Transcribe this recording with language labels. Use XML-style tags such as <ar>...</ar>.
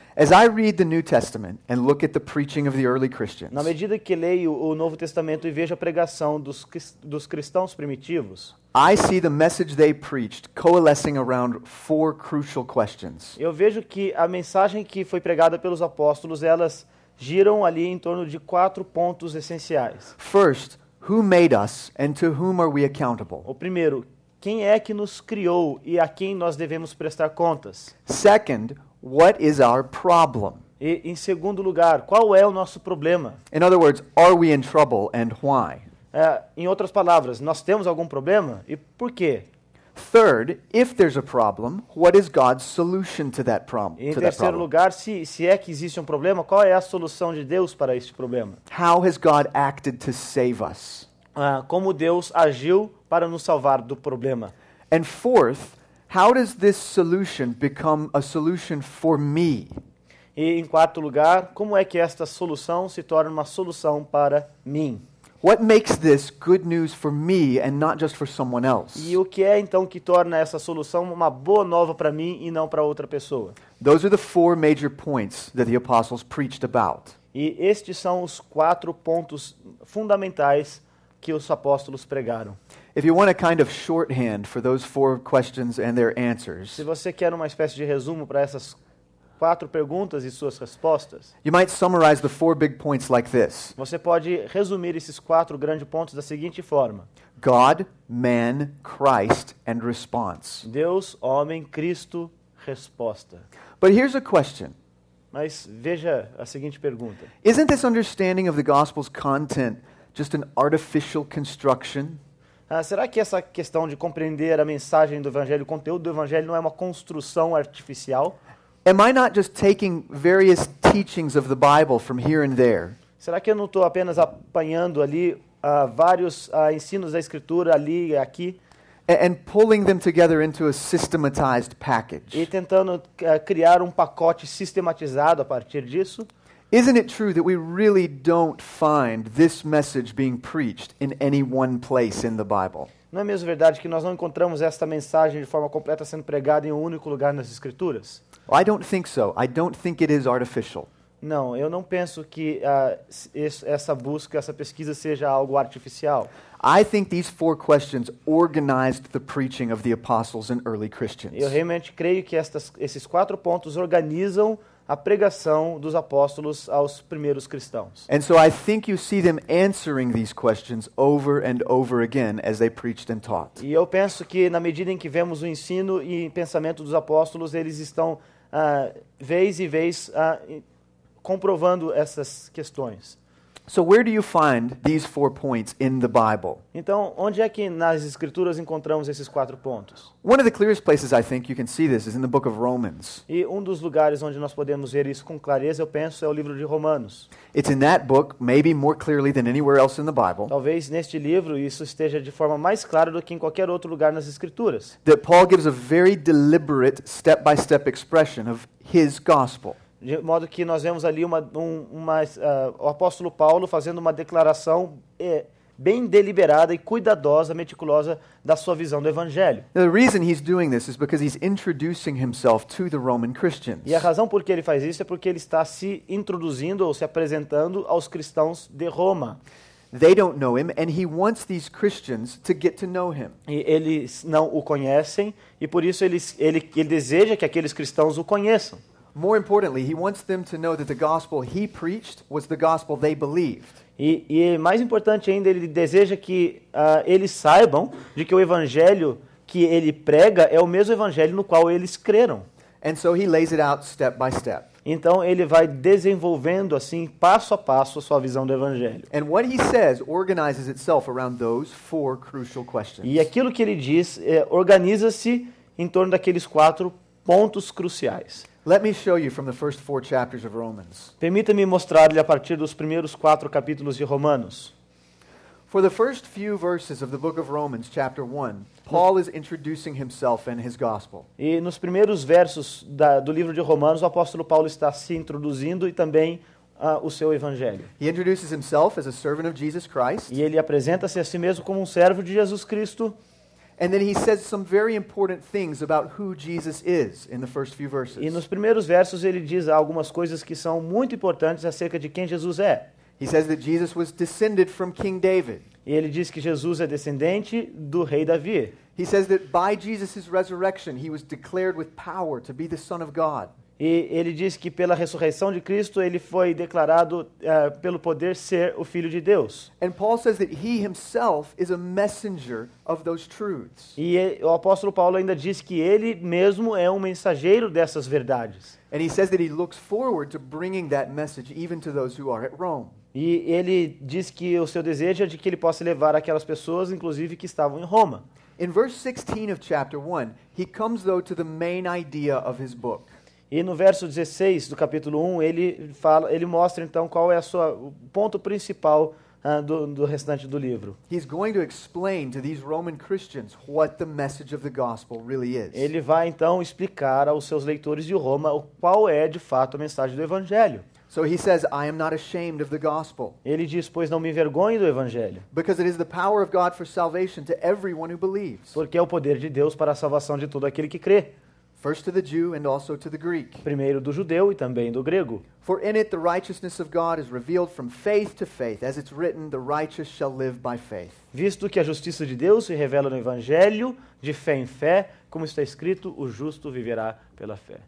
<en>As I read the New Testament and look at the preaching of the early Christians,</en> <pt>Na medida que leio o Novo Testamento e vejo a pregação dos cristãos primitivos,</pt> <en>I see the message they preached coalescing around four crucial questions.</en> <pt>eu vejo que a mensagem que foi pregada pelos apóstolos, elas giram ali em torno de 4 pontos essenciais.</pt> <en>First, who made us and to whom are we accountable?</en> <pt>O primeiro, quem é que nos criou e a quem nós devemos prestar contas?</pt> <en>Second, what is our problem?</en> <pt>E, em segundo lugar, qual é o nosso problema?</pt> <en>In other words, are we in trouble and why?</en> <pt>Em outras palavras, nós temos algum problema e por quê?</pt> <en>Third, if there's a problem, what is God's solution to that</en> <pt>E,</pt> <en>problem?</en> <pt>em terceiro lugar, se é que existe um problema, qual é a solução de Deus para este problema?</pt> <en>How has God acted to save us?</en> <pt>Como Deus agiu para nos salvar do problema?</pt> <en>And fourth, how does this solution become a solution for me?</en> <pt>E, em quarto lugar, como é que esta solução se torna uma solução para mim?</pt> <en>What makes this good news for me and not just for someone else?</en> <pt>E o que é então que torna essa solução uma boa nova para mim e não para outra pessoa?</pt> <en>Those are the four major points that the apostles preached about.</en> <pt>E estes são os 4 pontos fundamentais que os apóstolos pregaram.</pt> <en>If you want a kind of shorthand for those four questions and their answers,</en> <pt>Se você quer uma espécie de resumo para essas 4 perguntas e suas respostas,</pt> <en>you might summarize the four big points like this:</en> <pt>você pode resumir esses 4 grandes pontos da seguinte forma:</pt> <en>God, man, Christ, and response.</en> <pt>Deus, homem, Cristo, resposta.</pt> <en>But here's a question.</en> <pt>Mas veja a seguinte pergunta:</pt> <en>Isn't this understanding of the gospel's content just an artificial construction?</en> <pt>será que essa questão de compreender a mensagem do evangelho, o conteúdo do evangelho, não é uma construção artificial?</pt> <en>Am I not just taking various teachings of the Bible from here and there</en> <pt>Será que eu não estou apenas apanhando ali vários ensinos da Escritura ali e aqui</pt> <en>and pulling them together into a systematized</en> <pt>e</pt> <en>package?</en> <pt>tentando criar um pacote sistematizado a partir disso?</pt> <en>Isn't it true that we really don't find this message being preached in any one place in the Bible?</en> <pt>Não é mesmo verdade que nós não encontramos esta mensagem de forma completa sendo pregada em um único lugar nas Escrituras?</pt> <en>I don't think so. I don't think it is artificial.</en> <pt>Não, eu não penso que essa busca, essa pesquisa seja algo artificial.</pt> <en>I think these four questions organized the preaching of the apostles and early Christians.</en> <pt>Eu realmente creio que esses 4 pontos organizam a pregação dos apóstolos aos primeiros cristãos.</pt> <en>And so I think you see them answering these questions over and over again as they preached and taught.</en> <pt>E eu penso que na medida em que vemos o ensino e pensamento dos apóstolos, eles estão vez e vez comprovando essas questões.</pt> <en>So where do you find these 4 points in the Bible?</en> <pt>Então, onde é que nas Escrituras encontramos esses 4 pontos?</pt> <en>One of the clearest places I think you can see this is in the book of Romans.</en> <pt>E um dos lugares onde nós podemos ver isso com clareza, eu penso, é o livro de Romanos.</pt> <en>It's in that book, maybe more clearly than anywhere else in the Bible,</en> <pt>Talvez neste livro isso esteja de forma mais clara do que em qualquer outro lugar nas Escrituras.</pt> <en>that Paul gives a very deliberate step-by-step expression of his gospel.</en> <pt>De modo que nós vemos ali o apóstolo Paulo fazendo uma declaração bem deliberada e cuidadosa, meticulosa da sua visão do Evangelho.</pt> <en>Now, the reason he's doing this is because he's introducing himself to the Roman Christians.</en> <pt>E a razão por que ele faz isso é porque ele está se introduzindo ou se apresentando aos cristãos de Roma.</pt> <en>They don't know him, and he wants these Christians to get to know him.</en> <pt>E eles não o conhecem, e por isso ele deseja que aqueles cristãos o conheçam.</pt> <en>More importantly, he wants them to know that the gospel he preached was the gospel they believed.</en> <pt>E mais importante ainda, ele deseja que eles saibam de que o evangelho que ele prega é o mesmo evangelho no qual eles creram.</pt> <en>And so he lays it out step by step.</en> <pt>Então ele vai desenvolvendo assim, passo a passo, a sua visão do evangelho.</pt> <en>And what he says organizes itself around those 4 crucial questions.</en> <pt>E aquilo que ele diz organiza-se em torno daqueles 4 pontos cruciais.</pt> <en>Let me show you from the first 4 chapters of Romans.</en> <pt>Permita-me mostrar-lhe a partir dos primeiros 4 capítulos de Romanos.</pt> <en>For the first few verses of the book of Romans, chapter 1, Paul is introducing himself and his gospel.</en> <pt>E nos primeiros versos do livro de Romanos, o apóstolo Paulo está se introduzindo e também o seu evangelho.</pt> <en>He introduces himself as a servant of Jesus Christ,</en> <pt>E ele apresenta-se a si mesmo como um servo de Jesus Cristo.</pt> <en>and then he says some very important things about who Jesus is in the first few verses.</en> <pt>E nos primeiros versos ele diz algumas coisas que são muito importantes acerca de quem Jesus é.</pt> <en>He says that Jesus was descended from King David.</en> <pt>E ele diz que Jesus é descendente do rei Davi.</pt> <en>He says that by Jesus' resurrection, he was declared with power to be the Son of God.</en> <pt>E ele diz que pela ressurreição de Cristo ele foi declarado pelo poder ser o Filho de Deus.</pt> <en>And Paul says that he himself is a messenger of those truths.</en> <pt>E o apóstolo Paulo ainda diz que ele mesmo é um mensageiro dessas verdades.</pt> <en>And he says that he looks forward to bringing that message even to those who are at Rome.</en> <pt>E ele diz que o seu desejo é de que ele possa levar aquelas pessoas, inclusive, que estavam em Roma.</pt> <en>In verse 16 of chapter 1, he comes though to the main idea of his book.</en> <pt>E no verso 16 do capítulo 1, ele mostra então qual é o ponto principal do restante do livro.</pt> <en>He's going to explain to these Roman Christians what the message of the gospel really is.</en> <pt>Ele vai então explicar aos seus leitores de Roma qual é de fato a mensagem do evangelho.</pt> <en>So he says, I am not ashamed of the gospel,</en> <pt>Ele diz: "Pois não me envergonhe do evangelho,</pt> <en>because it is the power of God for salvation to everyone who believes,</en> <pt>porque é o poder de Deus para a salvação de todo aquele que crê,</pt> <en>first to the Jew and also to the Greek.</en> <pt>primeiro do judeu e também do grego.</pt> <en>For in it the righteousness of God is revealed from faith to faith, as it's written, the righteous shall live by faith."</en> <pt>Visto que a justiça de Deus se revela no evangelho, de fé em fé, como está escrito, o justo viverá pela fé.</pt>